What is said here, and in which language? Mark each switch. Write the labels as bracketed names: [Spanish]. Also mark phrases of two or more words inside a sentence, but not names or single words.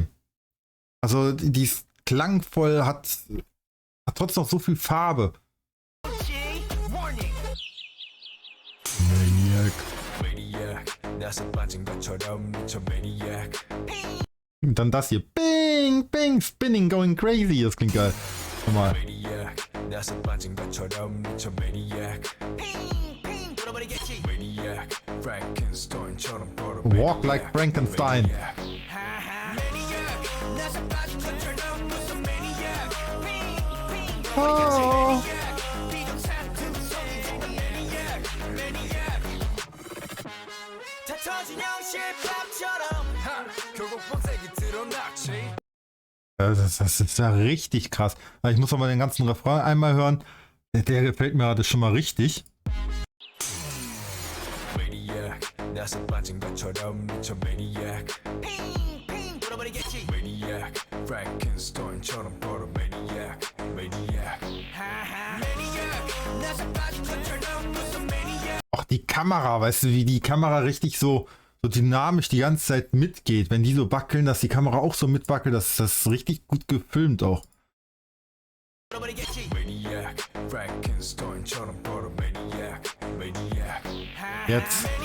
[German] Also die ist klangvoll, hat trotzdem noch so viel Farbe. Und dann das hier. [English] Bing, bing, spinning, going crazy. [German] Das klingt geil. Nochmal. [English] Walk like Frankenstein. Oh. [German] Das ist ja richtig krass. Ich muss aber den ganzen Refrain einmal hören. Der gefällt mir gerade schon mal richtig. [Korean] 나서 빠진 것처럼 미쳐 maniac 핑핑 돌아버리겠지 maniac Frankenstein처럼 걸어 [English] maniac maniac maniac [Korean] 나서 빠진 것처럼 무슨 maniac. [German] Auch die Kamera, weißt du, wie die Kamera richtig so dynamisch die ganze Zeit mitgeht. Wenn die so wackeln, dass die Kamera auch so mitwackelt, das ist richtig gut gefilmt auch. Jetzt.